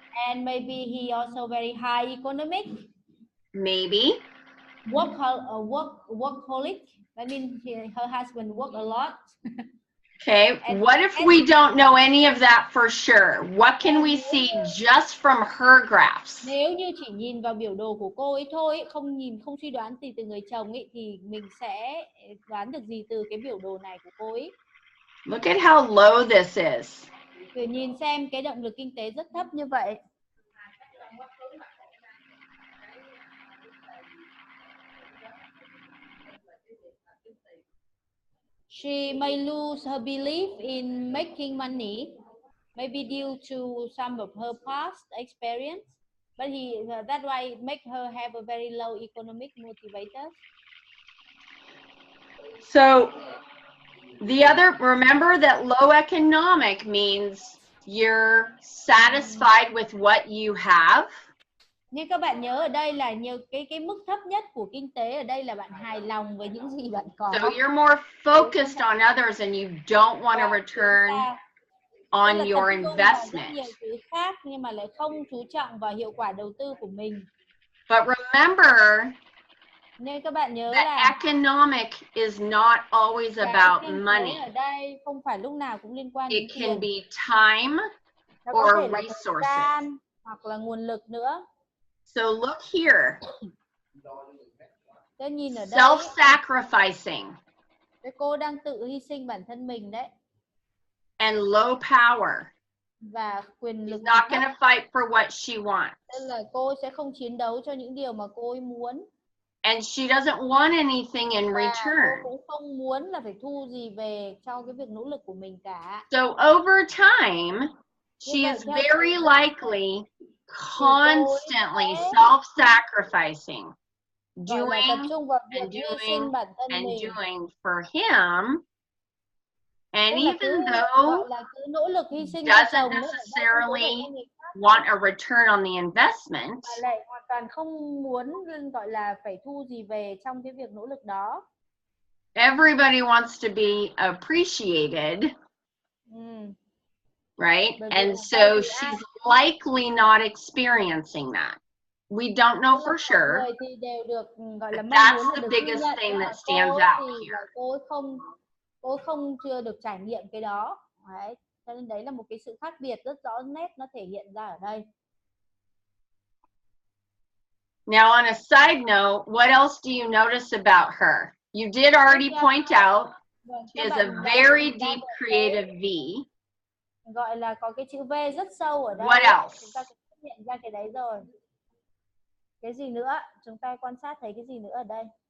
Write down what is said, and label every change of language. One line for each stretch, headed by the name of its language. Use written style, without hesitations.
English: And maybe he also very high economic. Maybe. Workaholic. That means her husband work a lot. Okay, what if we don't know any of that for sure? What can we see just from her graphs?
Vietnamese: Nếu như chỉ nhìn vào biểu đồ của cô ấy thôi, không suy đoán gì từ người chồng ấy, thì mình sẽ đoán được gì từ cái biểu đồ này của cô ấy?
English: Look at how low this is.
Vietnamese: Thử nhìn xem cái động lực kinh tế rất thấp như vậy.
English: She may lose her belief in making money, maybe due to some of her past experience, but that why make her have a very low economic motivators. So remember that low economic means you're satisfied with what you have.
Vietnamese: Nhưng các bạn nhớ ở đây là cái mức thấp nhất của kinh tế ở đây là bạn hài lòng với những gì bạn có.
English: So you're more focused on others and you don't want a return on your investment.
Vietnamese: Nhiều thứ khác nhưng mà lại không chú trọng vào hiệu quả đầu tư của mình.
English: But remember,
Vietnamese: nên các bạn nhớ
English: that
Vietnamese: là
English: economic is not always about money.
Vietnamese: Ở đây không phải lúc nào cũng liên quan đến tiền.
English: It can be time or resources.
Vietnamese: Hoặc là nguồn lực nữa.
English: So look here.
Vietnamese: Nhìn ở đây,
English: self-sacrificing.
Vietnamese: Cô đang tự hy sinh bản thân mình đấy.
English: And low power.
Vietnamese: Và quyền lực.
English: She's not going to fight for what she wants.
Vietnamese: Nên là cô sẽ không chiến đấu cho những điều mà cô ấy muốn.
English: And she doesn't want anything in return.
Vietnamese: Cô cũng không muốn là phải thu gì về cho cái việc nỗ lực của mình cả.
English: So over time, she is very likely constantly self-sacrificing, doing and doing and doing for him, and even though doesn't necessarily want a return on the investment,
Vietnamese: lại hoàn toàn không muốn gọi là phải thu gì về trong cái việc nỗ lực đó.
English: Everybody wants to be appreciated. Right? And so she's likely not experiencing that. We don't know for sure. But that's the biggest thing that stands out here.
Vietnamese: Cô không chưa được trải nghiệm cái đó. Đấy. Cho nên đấy là một cái sự khác biệt rất rõ nét nó thể hiện ra ở đây.
English: Now on a side note, what else do you notice about her? You did already point out she has a very deep creative V.
Vietnamese: Gọi là có cái chữ V rất sâu ở đây.
English: What else?
Vietnamese: Chúng ta sẽ phát hiện ra cái đấy rồi. Cái gì nữa? Chúng ta quan sát thấy cái gì nữa ở đây?